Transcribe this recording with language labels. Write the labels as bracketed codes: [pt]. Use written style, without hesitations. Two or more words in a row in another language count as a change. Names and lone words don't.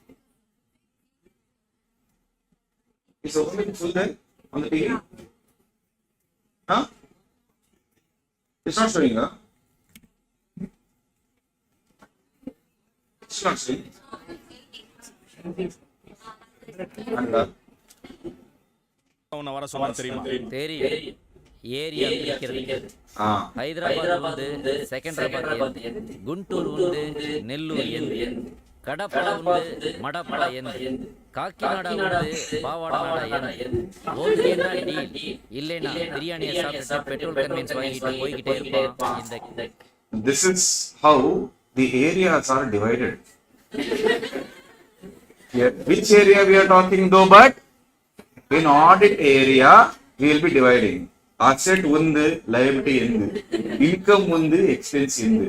[en] Is open full there on the TV? Huh? It's not showing, huh? It's not showing. And, [ta] உன்னை வர சொன்னா தெரியுமா? தெரியும். ஏரியா பிரிக்கிறது. ah. [te] హైదరాబాద్ ఉంది, సెకండ్రాబాద్ ఉంది, గుంటూరు ఉంది, నెల్లూరు ఉంది, కడప ఉంది, మడప ఉంది, కాకినాడ ఉంది, పావాడ ఉంది. [ta] ஓகேனா டீல், இல்லைனா பிரியாணியை சாப்பிட்டு [en] petrol conveyance [ta] வாங்கிட்டு போய்கிட்டே இருப்பான். இந்த [en] This is how the areas are divided. Here, which area we are talking though, but in audit area, we will be dividing. [ml] Asset undu, liability undu, income undu, expense undu.